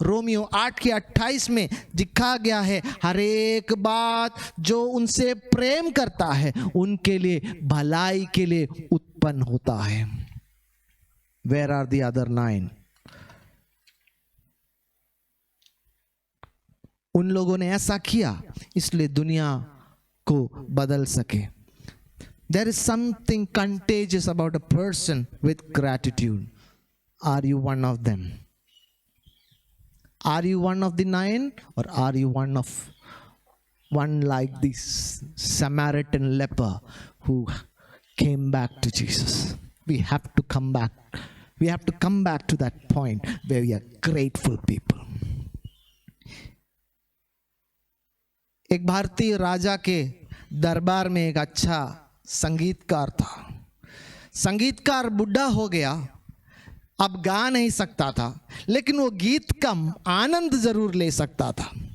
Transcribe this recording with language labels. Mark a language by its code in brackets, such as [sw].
[hi] Romeo 8:28 में लिखा गया है, हर एक बात जो उनसे प्रेम करता है उनके लिए भलाई के लिए उत्पन्न होता है. [en] Where are the other 9? [hi] उन लोगों ने ऐसा किया इसलिए दुनिया को बदल सके. [en] There is something contagious about a person with gratitude. Are you one of them? Are you one of the 9, or are you one like this Samaritan leper who came back to Jesus? We have to come back. We have to come back to that point where we are grateful people. [hi] एक भारतीय राजा के दरबार में एक अच्छा संगीतकार था. संगीतकार बुढ़ा हो गया, अब गा नहीं सकता था, लेकिन वो गीत का आनंद जरूर ले सकता था.